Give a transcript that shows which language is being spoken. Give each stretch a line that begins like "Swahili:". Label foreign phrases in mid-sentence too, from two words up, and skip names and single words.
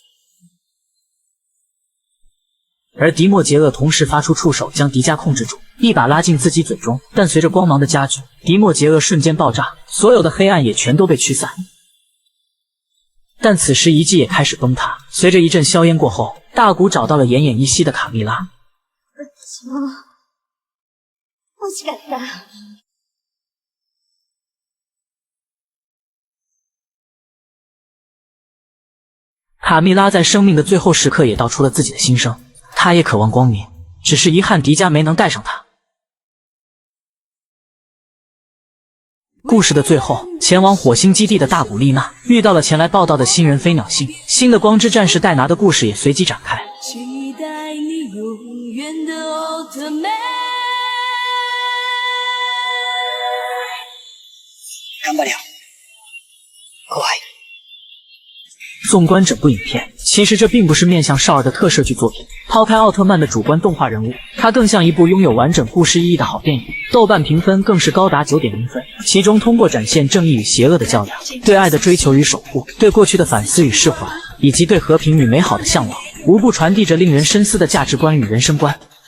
Chinese: 而迪莫杰厄同时发出触手将迪迦控制住，一把拉进自己嘴中。但随着光芒的加剧，迪莫杰厄瞬间爆炸，所有的黑暗也全都被驱散。但此时遗迹也开始崩塌，随着一阵硝烟过后，大古找到了奄奄一息的卡蜜拉。
Japanese: 惜しかった。
Chinese: 卡蜜拉在生命的最后时刻也道出了自己的心声，她也渴望光明，只是遗憾迪迦没能带上她。故事的最后，前往火星基地的大古丽娜遇到了前来报道的新人飞鸟星，新的光之战士戴拿的故事也随即展开。期待你永远的奥特曼。
Japanese: 頑張れよ。怖い。
Chinese: 纵观整部影片，其实这并不是面向少儿的特摄剧作品。抛开奥特曼的主观动画人物，它更像一部拥有完整故事意义的好电影。豆瓣评分更是高达9.0分，其中通过展现正义与邪恶的较量，对爱的追求与守护，对过去的反思与释怀，以及对和平与美好的向往，无不传递着令人深思的价值观与人生观。